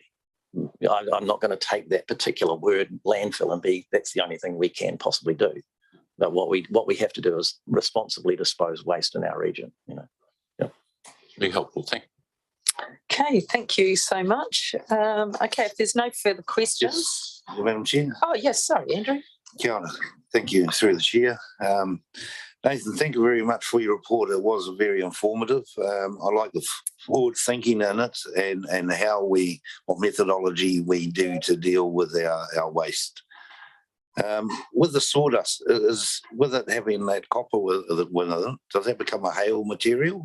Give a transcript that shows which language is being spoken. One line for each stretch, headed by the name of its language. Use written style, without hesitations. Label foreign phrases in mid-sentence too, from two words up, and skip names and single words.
English: I'm not going to take that particular word landfill and that's the only thing we can possibly do. But what we have to do is responsibly dispose waste in our region. Really helpful. Thank you. Okay, thank you so much. Okay, if there's no further questions. Yes, Madam Chair. Oh, yes, sorry, Andrew.
Māori: Kia ora.
English: Thank you, through the chair. Nathan, thank you very much for your report. It was very informative. I like the forward thinking in it, and what methodology we do to deal with our waste. With the sawdust, with it having that copper with it, does that become a hail material?